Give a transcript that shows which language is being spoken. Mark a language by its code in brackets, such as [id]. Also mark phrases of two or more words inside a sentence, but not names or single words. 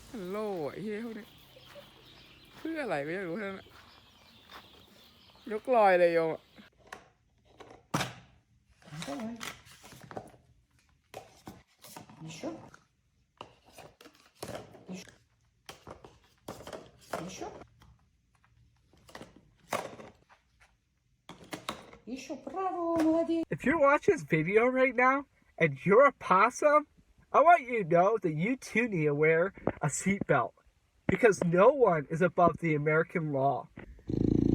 [th] โล่ไอ้เหี้ยพวกนี้เพื่ออะไรไม่รู้ทั้งนั้นยกลอยเลยโยม [ru] Давай. Еще. Еще. Еще. Еще. Браво, молодец. [en] If you're watching this video right now and you're a possum, I want you to know that you too need to wear a seatbelt because no one is above the American law.